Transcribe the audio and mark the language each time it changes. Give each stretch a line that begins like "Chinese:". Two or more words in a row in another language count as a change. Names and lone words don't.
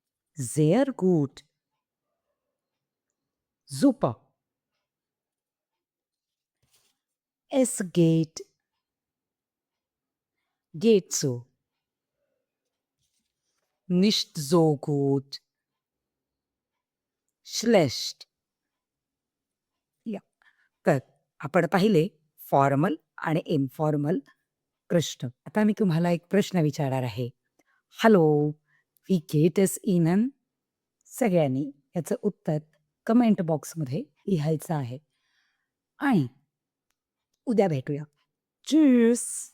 German: Sehr gut. Super. Es geht so. Nicht so gut. Schlecht.
Marathi: या तर आपण पाहिले फॉर्मल आणि इन्फॉर्मल प्रश्न. आता मी तुम्हाला एक प्रश्न विचारणार आहे. हॅलो,
German: wie geht es Ihnen?
Marathi: सगळ्यांनी याचं उत्तर कमेंट बॉक्समध्ये लिहायचं आहे. आणि उद्या भेटूया. Tschüss.